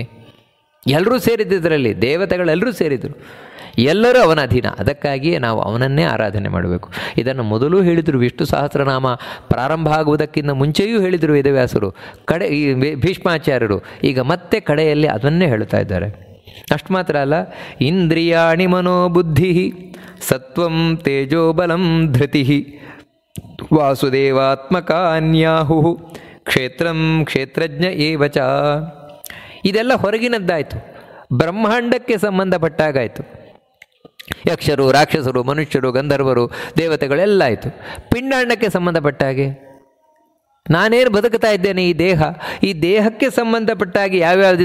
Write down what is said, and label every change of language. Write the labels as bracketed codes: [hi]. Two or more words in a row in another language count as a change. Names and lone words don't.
[kn] ಎಲ್ಲರೂ ಸೇರಿದ್ದರಲ್ಲಿ, ದೇವತೆಗಳೆಲ್ಲರೂ ಸೇರಿದರು, ಎಲ್ಲರೂ ಅವನ ಅಧೀನ. ಅದಕ್ಕಾಗಿಯೇ ನಾವು ಅವನನ್ನೇ ಆರಾಧನೆ ಮಾಡಬೇಕು. ಇದನ್ನು ಮೊದಲು ಹೇಳಿದರು ವಿಷ್ಣು ಸಹಸ್ರನಾಮ ಪ್ರಾರಂಭ ಆಗುವುದಕ್ಕಿಂತ ಮುಂಚೆಯೂ ಹೇಳಿದರು ವೇದವ್ಯಾಸರು, ಈ ಭೀಷ್ಮಾಚಾರ್ಯರು. ಈಗ ಮತ್ತೆ ಕಡೆಯಲ್ಲಿ ಅದನ್ನೇ ಹೇಳ್ತಾ ಇದ್ದಾರೆ. ಅಷ್ಟು ಮಾತ್ರ ಅಲ್ಲ, [sa] ಇಂದ್ರಿಯಾಣಿ ಮನೋಬುದ್ಧಿ ಸತ್ವಂ ತೇಜೋಬಲಂ ಧೃತಿ ವಾಸುದೇವಾತ್ಮಕಾನ್ಯಾಹು ಕ್ಷೇತ್ರಂ ಕ್ಷೇತ್ರಜ್ಞ ಏವಚ. [kn] ಇದೆಲ್ಲ ಹೊರಗಿನದ್ದಾಯಿತು, ಬ್ರಹ್ಮಾಂಡಕ್ಕೆ ಸಂಬಂಧಪಟ್ಟಾಗಾಯಿತು. ಯಕ್ಷರು, ರಾಕ್ಷಸರು, ಮನುಷ್ಯರು, ಗಂಧರ್ವರು, ದೇವತೆಗಳೆಲ್ಲ ಆಯಿತು. ಪಿಂಡಾಂಡಕ್ಕೆ ಸಂಬಂಧಪಟ್ಟ ಹಾಗೆ ನಾನೇನು ಬದುಕ್ತಾ ಇದ್ದೇನೆ, ಈ ದೇಹ, ಈ ದೇಹಕ್ಕೆ ಸಂಬಂಧಪಟ್ಟಾಗಿ ಯಾವ್ಯಾವುದಿದೆ?